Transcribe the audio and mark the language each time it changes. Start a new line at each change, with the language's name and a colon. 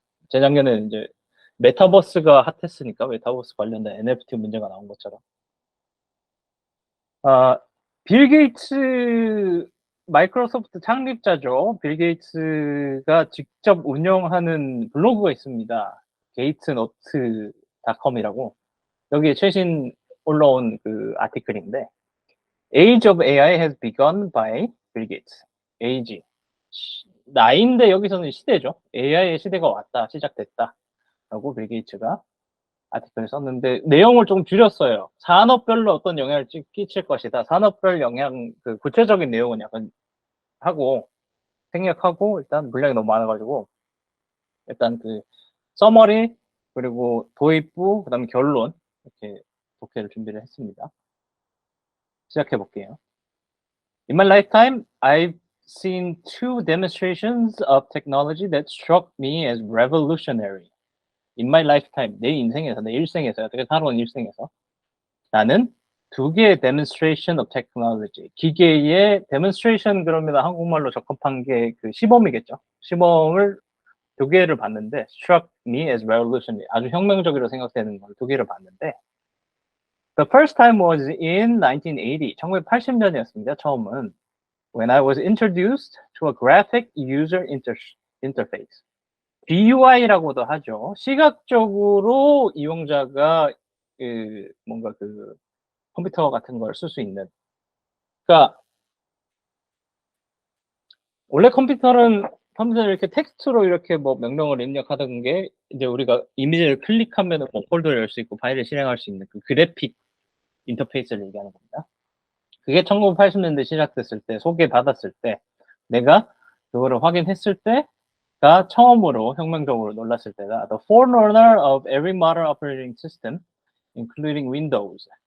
Korean: 재작년에는 이제 메타버스가 핫했으니까, 메타버스 관련된 NFT 문제가 나온 것처럼. 아, 빌 게이츠, 마이크로소프트 창립자죠. 빌 게이츠가 직접 운영하는 블로그가 있습니다. 게이트노트닷컴이라고. 여기에 최신 올라온 그 아티클인데,
English: Age of AI has begun by Bill Gates. Age.
Korean: 나이인데 여기서는 시대죠. AI의 시대가 왔다, 시작됐다. 라고 빌 게이츠가 아티클을 썼는데, 내용을 좀 줄였어요. 산업별로 어떤 영향을 끼칠 것이다. 산업별 영향, 그 구체적인 내용은 약간 하고, 생략하고, 일단 분량이 너무 많아가지고, 일단 그, 서머리, 그리고 도입부, 그 다음에 결론, 이렇게 독해를 준비를 했습니다. 시작해 볼게요.
English: In my lifetime, I've seen two demonstrations of technology that struck me as revolutionary. In my lifetime,
Korean: 내 인생에서, 내 일생에서, 어떻게 살아온 일생에서 나는 두 개의
English: demonstration of technology,
Korean: 기계의 demonstration 그러면 한국말로 적합한 게 그 시범이겠죠. 시범을 두 개를 봤는데
English: struck me as revolutionary,
Korean: 아주 혁명적으로 생각되는 걸 두 개를 봤는데
English: The first time was in 1980,
Korean: 1980년이었습니다. 처음은
English: when I was introduced to a graphic user interface.
Korean: GUI라고도 하죠. 시각적으로 이용자가 뭔가 그 컴퓨터 같은 걸 쓸 수 있는. 그러니까 원래 컴퓨터는 이렇게 텍스트로 이렇게 뭐 명령을 입력하던 게 이제 우리가 이미지를 클릭하면 뭐 폴더를 열 수 있고 파일을 실행할 수 있는 그 그래픽 인터페이스를 얘기하는 겁니다. 그게 1980년대 시작됐을 때, 소개받았을 때, 내가 그거를 확인했을 때가 처음으로 혁명적으로 놀랐을 때다.
English: The forerunner of every modern operating system, including Windows.